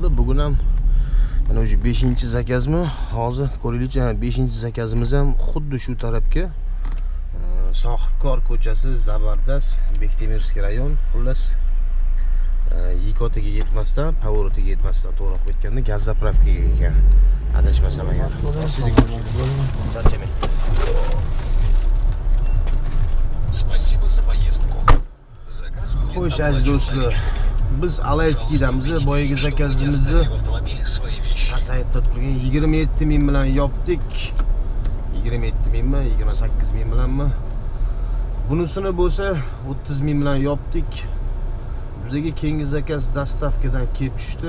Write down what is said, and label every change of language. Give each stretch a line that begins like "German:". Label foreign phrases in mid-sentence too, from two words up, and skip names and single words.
Uzbek: Bugun ham mana o'sha 5-zakazmi? Hozir ko'ringlar, 5-zakazimiz ham xuddi shu tarafga Sohibkor ko'chasi, Zabardast,
Russian: Бектемирский район,
Uzbek: xullas Yikotiga yetmasdan, Pavorotiga yetmasdan to'g'ri qilib aytganda gaz zapravkaga ekan. Adashmasam agar. Charchamang.
Russian: Спасибо за поездку. Заказ будет
Uzbek: Xo'sh, aziz do'stlar, biz Alayskiydamiz, boyagi zakazimizni pasaytirib turgan 27 ming bilan yopdik. 27 mingmi, 28 ming bilanmi? Bunisini bo'lsa 30 ming bilan yopdik. Bizga keyingi zakaz dastavkadan kelib tushdi.